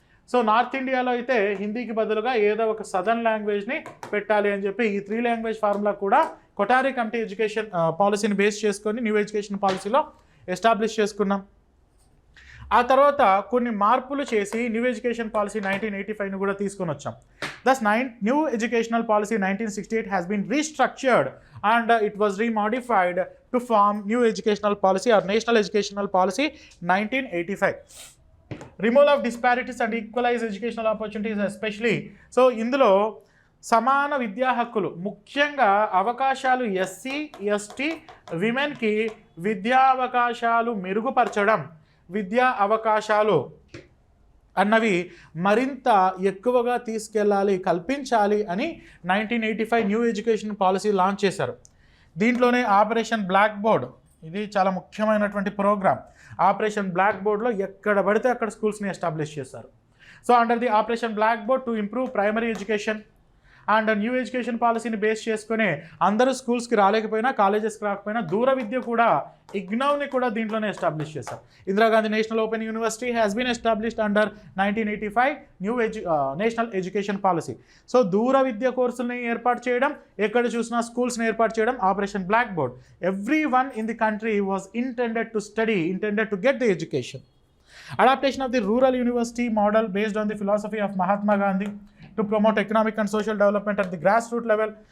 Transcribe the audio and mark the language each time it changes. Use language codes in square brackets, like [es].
[te] So north ఇండియాలో అయితే హిందీకి బదులుగా ఏదో ఒక సదర్న్ లాంగ్వేజ్ని పెట్టాలి అని చెప్పి ఈ 3 లాంగ్వేజ్ ఫార్ములా కూడా కొఠారి కమిటీ ఎడ్యుకేషన్ పాలసీని బేస్ చేసుకొని న్యూ ఎడ్యుకేషన్ పాలసీలో ఎస్టాబ్లిష్ చేసుకున్నాం. ఆ తర్వాత కొన్ని మార్పులు చేసి న్యూ ఎడ్యుకేషన్ పాలసీ 1985ని కూడా తీసుకొని వచ్చాం. [en] Thus, new educational policy 1968 has been restructured and it was remodified to form new educational policy or national educational policy 1985. Removal of disparities and equalize educational opportunities especially. [te] So, ఇందులో సమాన విద్యా హక్కులు, ముఖ్యంగా అవకాశాలు SC, ST, విమెన్కి విద్యా అవకాశాలు మెరుగుపరచడం, విద్యా అవకాశాలు అన్నవి మరింత ఎక్కువగా తీసుకెళ్ళాలి, కల్పించాలి అని 1985 న్యూ ఎడ్యుకేషన్ పాలసీ లాంచ్ చేశారు. దీంట్లోనే ఆపరేషన్ బ్లాక్ బోర్డ్, ఇది చాలా ముఖ్యమైనటువంటి ప్రోగ్రామ్. ఆపరేషన్ బ్లాక్ బోర్డ్లో ఎక్కడ పడితే అక్కడ స్కూల్స్ని ఎస్టాబ్లిష్ చేశారు. [en] so under the operation blackboard to improve primary education [te] and new education పాలసీని బేస్ చేసుకుని అందరూ స్కూల్స్కి రాలేకపోయినా, కాలేజెస్కి రాకపోయినా దూర విద్య కూడా ఇగ్నౌని కూడా దీంట్లోనే ఎస్టాబ్లిష్ చేశారు. [en] Indira Gandhi national open university has been established under 1985 national education policy. [te] So దూర విద్య కోర్సుల్ని ఏర్పాటు చేయడం, ఎక్కడ చూసినా స్కూల్స్ని ఏర్పాటు చేయడం, operation black board. [en] Everyone in the country was intended to study, intended to get the education. Adaptation of the rural university model based on the philosophy of Mahatma Gandhi to promote economic and social development at the grassroots level.